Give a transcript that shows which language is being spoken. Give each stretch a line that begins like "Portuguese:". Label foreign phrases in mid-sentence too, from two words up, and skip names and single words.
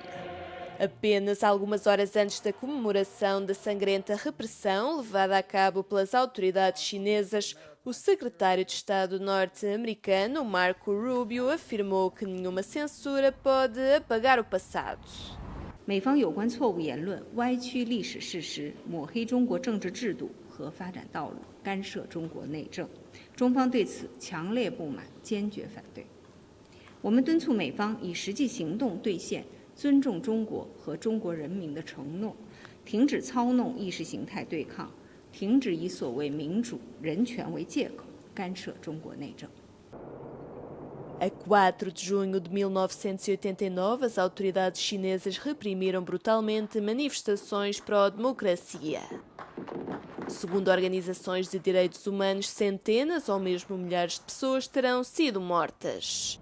Portuguese: Apenas algumas horas antes da comemoração da sangrenta repressão levada a cabo pelas autoridades chinesas, o secretário de Estado norte-americano, Marco Rubio, afirmou que nenhuma censura pode apagar o passado.
Chinese: 美方有关错误言论歪曲历史事实，抹黑中国政治制度和发展道路，干涉中国内政。中方对此强烈不满，坚决反对。我们敦促美方以实际行动兑现尊重中国和中国人民的承诺，停止操弄意识形态对抗，停止以所谓民主、人权为借口干涉中国内政。
Portuguese: A 4 de junho de 1989, as autoridades chinesas reprimiram brutalmente manifestações pró-democracia. Segundo organizações de direitos humanos, centenas ou mesmo milhares de pessoas terão sido mortas.